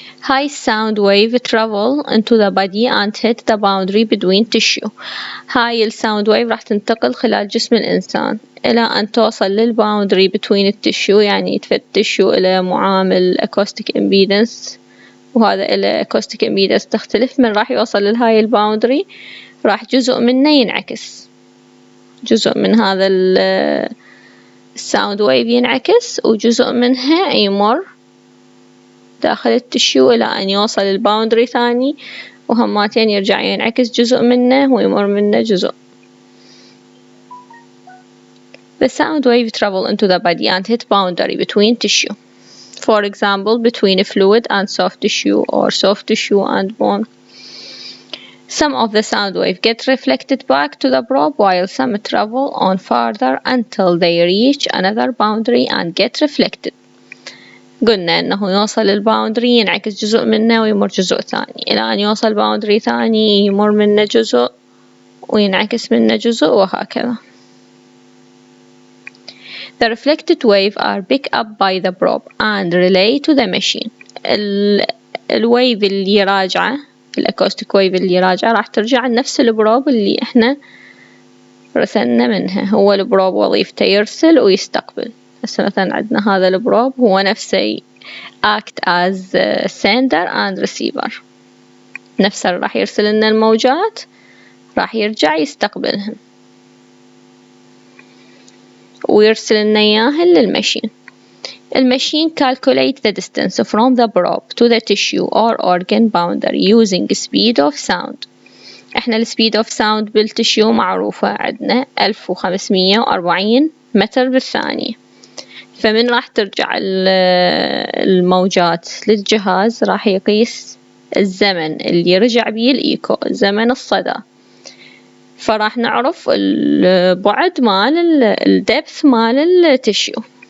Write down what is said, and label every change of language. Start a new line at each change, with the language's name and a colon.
English: High sound wave travel into the body and hit the boundary between tissue.
Arabic: هاي الساوند ويف راح تنتقل خلال جسم الإنسان إلى أن توصل للباوندري between التشيو، يعني التشيو إلى معامل acoustic impedance، وهذا إلى acoustic impedance تختلف. من راح يوصل لهاي الباوندري راح جزء منه ينعكس، جزء من هذا الساوند ويف ينعكس وجزء منها يمر داخل التشيو إلى أن يوصل الباوندري ثاني، وهماتين يرجع ينعكس جزء منه ويمر منه جزء.
English: The sound wave travel into the body and hit boundary between tissue. For example, between a fluid and soft tissue or soft tissue and bone. Some of the sound wave get reflected back to the probe while some travel on further until they reach another boundary and get reflected.
Arabic: قلنا إنه يوصل الباوندري ينعكس جزء منه ويمر جزء ثاني إلى أن يوصل باوندري ثاني يمر منه جزء وينعكس منه جزء وهكذا.
English: The reflected wave are picked up by the probe and relay to the machine.
Arabic: الويف اللي راجعة، الأكوستيك ويف اللي راجعة راح ترجع لنفس البروب اللي إحنا رسلنا منها. هو البروب وظيفته يرسل ويستقبل. هسه مثلا عندنا هذا البروب هو نفسه
English: act as sender and receiver،
Arabic: نفسه راح يرسل لنا الموجات راح يرجع يستقبلهم ويرسل لنا إياها للماشين.
English: الماشين calculate the distance from the probe to the tissue or organ boundary using speed of sound.
Arabic: احنا السبيد of sound بالتشيو معروفة عندنا 1540 متر بالثانية. فمن راح ترجع الموجات للجهاز راح يقيس الزمن اللي رجع بيه الإيكو، زمن الصدى، فراح نعرف البعد مال الدبث مال التشيو.